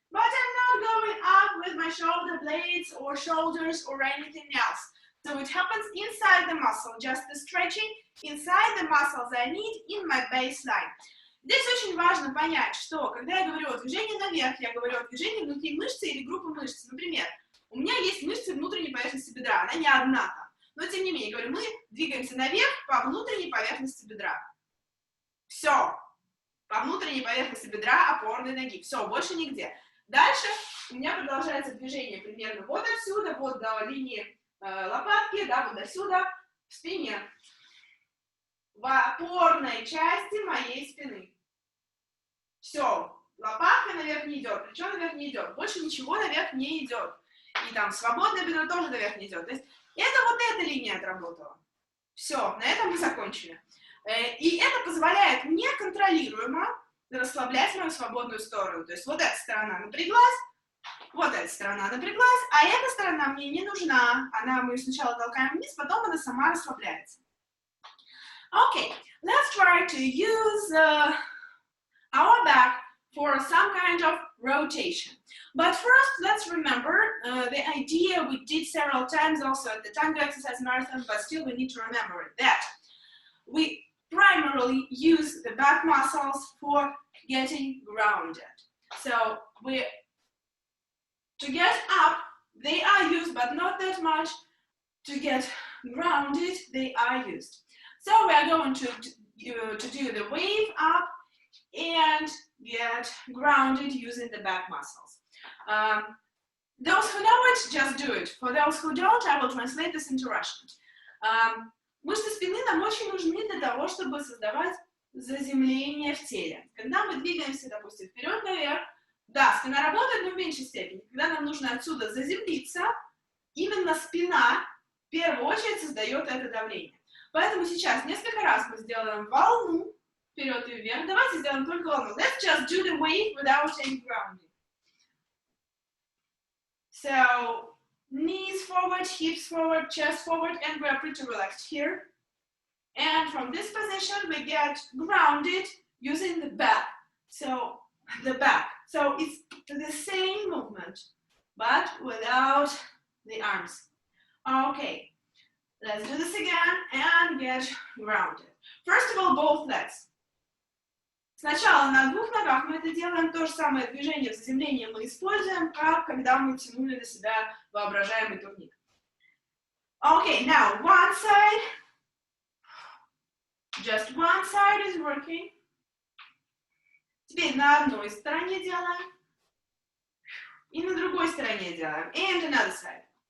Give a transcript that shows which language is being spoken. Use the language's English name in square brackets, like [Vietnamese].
[English] But I'm not going up with my shoulder blades or shoulders or anything else. So it happens inside the muscle, just the stretching inside the muscles I need in my baseline. [Russian] Здесь очень важно понять, что когда я говорю о движении наверх, я говорю о движении внутри мышцы или группы мышц. Например, у меня есть мышцы внутренней поверхности бедра, она не одна там. Но тем не менее, говорю, мы двигаемся наверх по внутренней поверхности бедра. Все. По внутренней поверхности бедра опорной ноги. Все, больше нигде. Дальше у меня продолжается движение примерно вот отсюда, вот до линии лопатки, да, вот до сюда, в спине. В опорной части моей спины. Все, лопатка наверх не идет, плечо наверх не идет, больше ничего наверх не идет. И там свободное бедро тоже наверх не идет. То есть это вот эта линия отработала. Все, на этом мы закончили. И это позволяет мне контролируемо расслаблять мою свободную сторону. То есть вот эта сторона напряглась, вот эта сторона напряглась, а эта сторона мне не нужна. Мы ее сначала толкаем вниз, потом она сама расслабляется. [English] Okay, let's try to use our back for some kind of rotation. But first, let's remember the idea we did several times also at the tango exercise marathon, but still we need to remember it, that we primarily use the back muscles for getting grounded. So to get up, they are used, but not that much. To get grounded, they are used. So we are going to do the wave up and get grounded using the back muscles. Those who know it, just do it. For those who don't, I will translate this into Russian. [Russian] Мышцы спины нам очень нужны для того, чтобы создавать заземление в теле. Когда мы двигаемся, допустим, вперед-наверх, да, спина работает, но в меньшей степени. Когда нам нужно отсюда заземлиться, именно спина в первую очередь создает это давление. Поэтому сейчас несколько раз мы сделаем волну, вперед и вверх. Давайте сделаем только волну. [English] Let's just do the wave without any grounding. So, knees forward, hips forward, chest forward, and we are pretty relaxed here. And from this position, we get grounded using the back. So, the back. So, it's the same movement, but without the arms. Okay, let's do this again and get grounded. First of all, both legs. [Russian] Сначала на двух ногах мы это делаем, то же самое движение в заземлении мы используем, как когда мы тянули на себя воображаемый турник. [English] Okay, now one side, just one side is working. [Russian] Теперь на одной стороне делаем, и на другой стороне делаем, [English] and another side.